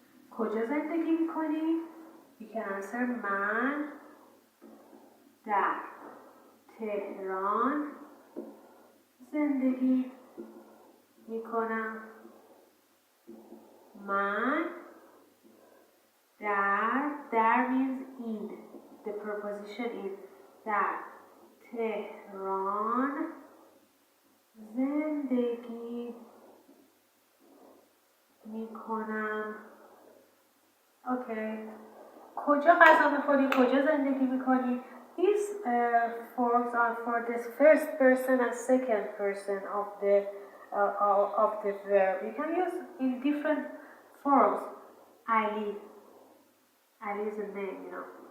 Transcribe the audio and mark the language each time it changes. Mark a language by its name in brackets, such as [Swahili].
[Persian] کجا زندگی میکنی؟ [English] You can answer [Persian] من در تهران زندگی میکنم. من در [English] means in. The preposition is [Persian] در تهران زندگی میکنم. [English] Okay. [Persian] کجا غذا میخوری؟ کجا زندگی میکنی؟ [English] These forms are for the first person and second person of the verb. You can use in different forms. Ali is a name, you know.